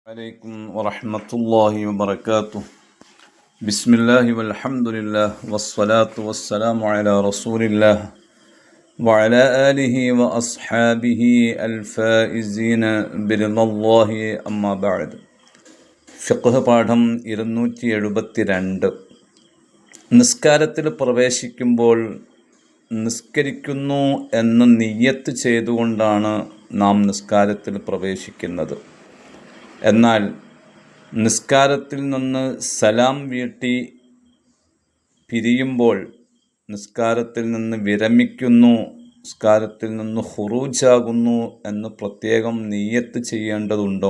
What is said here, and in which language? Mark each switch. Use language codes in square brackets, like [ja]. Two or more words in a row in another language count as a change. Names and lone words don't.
[ar] عليكم ورحمة الله وبركاته. بسم الله والحمد لله والصلاة والسلام على رسول الله وعلى آله وأصحابه الفائزين برضا الله أما بعد. [ml] ഫിഖ്ഹ് പാഠം 272. നിസ്കാരത്തിൽ പ്രവേശിക്കുമ്പോൾ നിസ്കരിക്കുന്നു എന്ന് നിയ്യത്ത് ചെയ്തുകൊണ്ടാണ് നാം നിസ്കാരത്തിൽ പ്രവേശിക്കുന്നത്. എന്നാൽ നിസ്കാരത്തിൽ നിന്ന് സലാം വീട്ടി പിരിയുമ്പോൾ, നിസ്കാരത്തിൽ നിന്ന് വിരമിക്കുന്നു, നിസ്കാരത്തിൽ നിന്ന് ഖുറൂജാകുന്നു എന്ന് പ്രത്യേകം നിയ്യത്ത് ചെയ്യേണ്ടതുണ്ടോ?